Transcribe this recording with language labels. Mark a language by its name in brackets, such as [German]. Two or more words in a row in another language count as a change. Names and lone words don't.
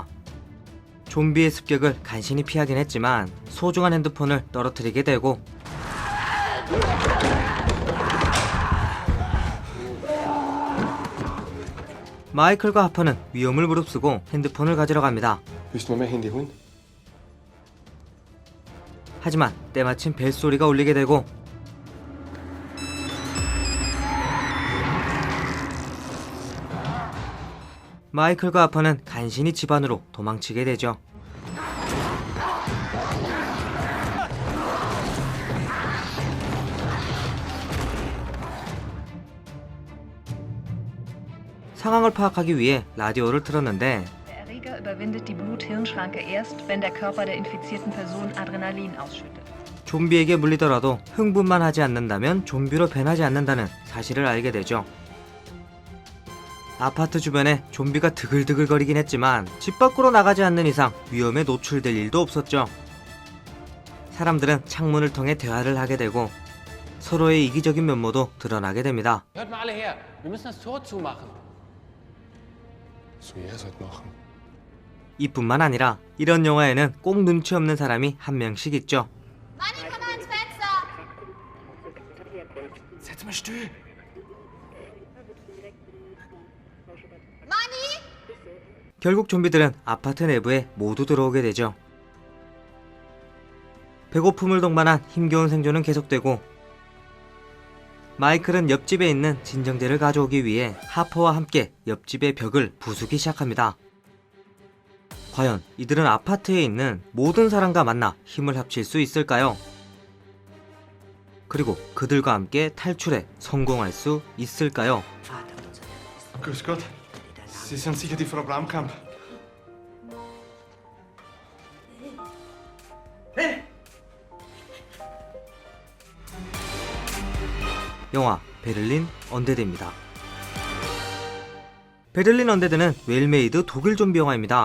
[Korean] 좀비의 습격을 간신히 피하긴 했지만 소중한 핸드폰을 떨어뜨리게 되고 마이클과 하퍼는 위험을 무릅쓰고 핸드폰을 가지러 갑니다. [German] Willst du mir mein Handy holen? [Korean] 하지만 때마침 벨소리가 울리게 되고 마이클과 하퍼는 간신히 집 안으로 도망치게 되죠. 상황을 파악하기 위해 라디오를 틀었는데 [German] Der Erreger überwindet die Blut-Hirn-Schranke erst, wenn der Körper der infizierten Person Adrenalin ausschüttet. [Korean] 좀비에게 물리더라도 흥분만 하지 않는다면 좀비로 변하지 않는다는 사실을 알게 되죠. 아파트 주변에 좀비가 드글드글거리긴 했지만 집 밖으로 나가지 않는 이상 위험에 노출될 일도 없었죠. 사람들은 창문을 통해 대화를 하게 되고 서로의 이기적인 면모도 드러나게 됩니다. [German] Hört mal alle her, wir müssen das Tor zumachen. So, ihr sollt machen. [Korean] 이뿐만 아니라 이런 영화에는 꼭 눈치 없는 사람이 한 명씩 있죠. [German] Manni, komm mal ans Fenster! Setz mal still! Manni! [Korean] 결국 좀비들은 아파트 내부에 모두 들어오게 되죠. 배고픔을 동반한 힘겨운 생존은 계속되고 마이클은 옆집에 있는 진정제를 가져오기 위해 하퍼와 함께 옆집의 벽을 부수기 시작합니다. 과연 이들은 아파트에 있는 모든 사람과 만나 힘을 합칠 수 있을까요? 그리고 그들과 함께 탈출에 성공할 수 있을까요? [German] Grüß Gott. Sie sind sicher die Frau Bramkamp. [Korean] 영화 베를린 언데드입니다. 베를린 언데드는 웰메이드 독일 좀비 영화입니다.